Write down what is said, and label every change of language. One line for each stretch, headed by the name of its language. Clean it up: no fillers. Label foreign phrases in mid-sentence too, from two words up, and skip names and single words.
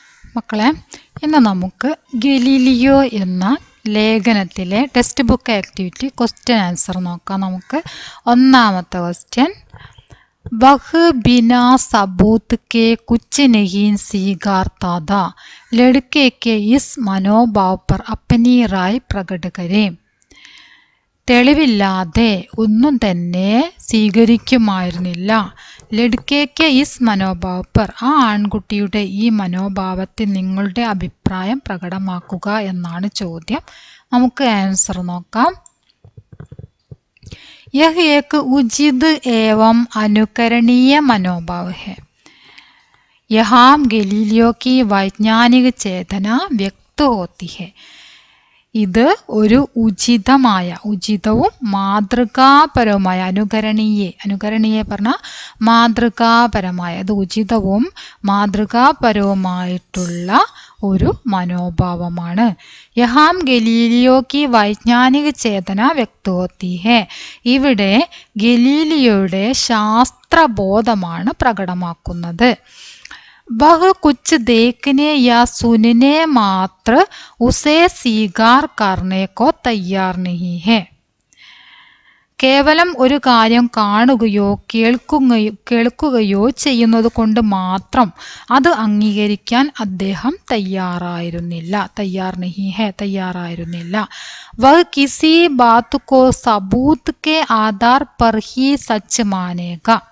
Malayalam: മക്കളെ, ഇന്ന് നമുക്ക് ഗലീലിയോ എന്ന ലേഖനത്തിലെ
English: text book activity question answer
Malayalam: നോക്കാം. നമുക്ക് ഒന്നാമത്തെ ക്വസ്റ്റ്യൻ,
Hindi: वह बिना सबूत के कुछ नहीं स्वीकारता था, लड़के के इस मनोभाव पर अपनी राय प्रकट करें.
Malayalam: തെളിവില്ലാതെ ഒന്നും തന്നെ സ്വീകരിക്കുമായിരുന്നില്ല.
Hindi: लड़के के इस मनोभाव पर,
Malayalam: ആ ആൺകുട്ടിയുടെ ഈ മനോഭാവത്തിൽ നിങ്ങളുടെ അഭിപ്രായം പ്രകടമാക്കുക എന്നാണ് ചോദ്യം. നമുക്ക് ആൻസർ നോക്കാം.
Hindi: यह एक उचित एवं अनुकरणीय मनोभाव है. यहाँ गलीलियो की वैज्ञानिक चेतना व्यक्त होती है.
Malayalam: ഇത് ഒരു ഉചിതവും മാതൃകാപരവുമായ അനുകരണീയ പറഞ്ഞ മാതൃകാപരമായ, ഇത് ഉചിതവും മാതൃകാപരവുമായിട്ടുള്ള ഒരു മനോഭാവമാണ്.
Hindi: यहाँ गलीलियो की वैज्ञानिक चेतना व्यक्त होती है,
Malayalam: ഇവിടെ ഗലീലിയോയുടെ ശാസ്ത്രബോധമാണ് പ്രകടമാക്കുന്നത്.
Hindi: वह कुछ देखने या सुनने मात्र उसे स्वीकार करने को तैयार नहीं है.
Malayalam: കേവലം ഒരു കാര്യം കാണുകയോ കേൾക്കുകയോ ചെയ്യുന്നത് കൊണ്ട് മാത്രം അത് അംഗീകരിക്കാൻ അദ്ദേഹം തയ്യാറായിരുന്നില്ല.
Hindi: वह किसी बात को सबूत के आधार पर ही सच मानेगा.